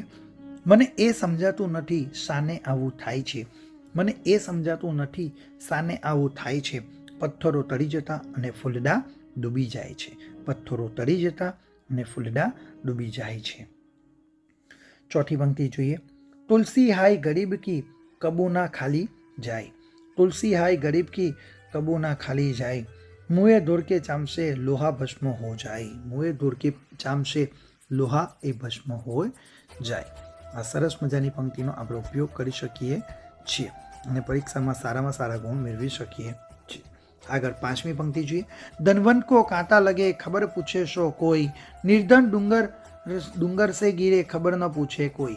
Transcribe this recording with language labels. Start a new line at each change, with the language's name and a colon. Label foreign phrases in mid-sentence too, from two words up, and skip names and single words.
Gujarati: મને એ સમજાતું નથી શાને આવું થાય છે. મને એ સમજાતું નથી શાને આવું થાય છે. પથ્થરો તળી જતા અને ફૂલડા ડૂબી જાય છે. પથ્થરો તળી જતા અને ફૂલડા ડૂબી જાય છે. ચોથી પંક્તિ જોઈએ.
Hindi: तुलसी हाय गरीब की कबू ना खाली जाए. तुलसी हाय गरीब की कबू ना खाली जाए. मुँहे धूर के चाम से लोहा भस्म हो जाए. मुँहे धूर के चाम से लोहा એ भस्म हो जाय.
Gujarati: આ સરસ મજાની પંક્તિનો આપણે ઉપયોગ કરી શકીએ છીએ અને પરીક્ષામાં સારામાં સારા ગુણ મેળવી શકીએ છીએ. આગળ પાંચમી પંક્તિ જોઈએ.
Hindi: धनवंत को कांटा लगे खबर पूछे सो कोई. निर्धन डुंगर से गिरे खबर न पूछे कोई.